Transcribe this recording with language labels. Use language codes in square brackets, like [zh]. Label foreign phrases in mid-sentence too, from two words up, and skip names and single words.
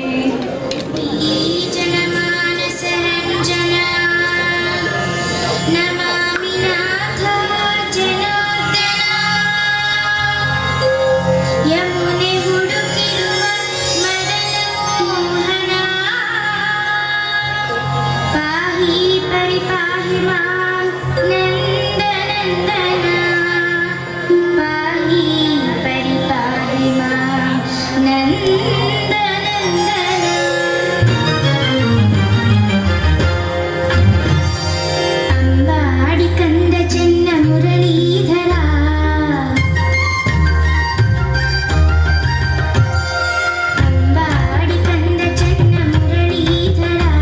[sa] ಜನಮಾನಸ ರಂಜನ ನಮಾಮಿ ನಾಥ ಜನಾರ್ದನ [kn] ಯಮುನೆ ಹುಡುಕಿರುವ [sa] ಮದನ ಮೋಹನ ಪಾಹಿ ಪರಿಪಾಹಿ ಮಾಂ ನಂದನಂದನ ಪಾಹಿ ಪರಿಪಾಹಿ ಮಾಂ ನಂದನಂದನ [kn] ಅಂಬಾಡಿ ಕಂದ ಚೆನ್ನ ಮುರಳೀಧರ ಅಂಬಾಡಿ ಕಂದ ಚೆನ್ನ ಮುರಳೀಧರ